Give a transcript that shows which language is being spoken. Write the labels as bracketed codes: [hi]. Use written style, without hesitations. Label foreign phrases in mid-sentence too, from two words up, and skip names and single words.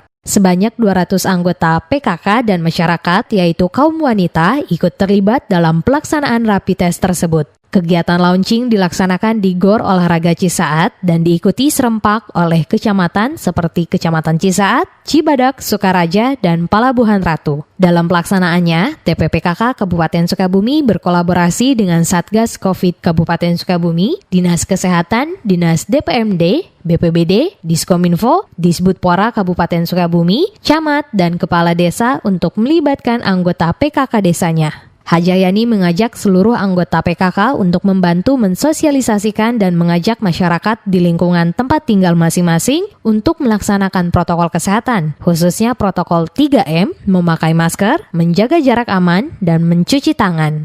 [id] Sebanyak 200 anggota PKK dan masyarakat, yaitu kaum wanita, ikut terlibat dalam pelaksanaan rapid test tersebut. Kegiatan launching dilaksanakan di Gor Olahraga Cisaat dan diikuti serempak oleh kecamatan seperti Kecamatan Cisaat, Cibadak, Sukaraja, dan Palabuhan Ratu. Dalam pelaksanaannya, TPPKK Kabupaten Sukabumi berkolaborasi dengan Satgas COVID Kabupaten Sukabumi, Dinas Kesehatan, Dinas DPMD, BPBD, Diskominfo, Disbudpora Kabupaten Sukabumi, Camat, dan Kepala Desa untuk melibatkan anggota PKK desanya. Hajayani mengajak seluruh anggota PKK untuk membantu mensosialisasikan dan mengajak masyarakat di lingkungan tempat tinggal masing-masing untuk melaksanakan protokol kesehatan, khususnya protokol 3M, memakai masker, menjaga jarak aman, dan mencuci tangan.